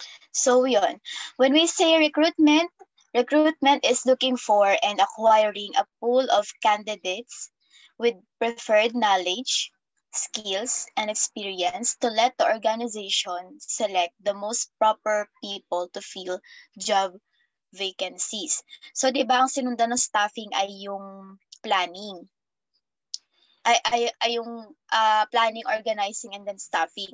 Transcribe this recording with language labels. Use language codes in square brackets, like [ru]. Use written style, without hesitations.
[tl] So yun, [en] when we say recruitment is looking for and acquiring a pool of candidates with preferred knowledge, skills, and experience to let the organization select the most proper people to fill job vacancies. [tl] So, di ba ang sinundan ng staffing ay yung planning. Ay yung [en] planning, organizing, and then staffing.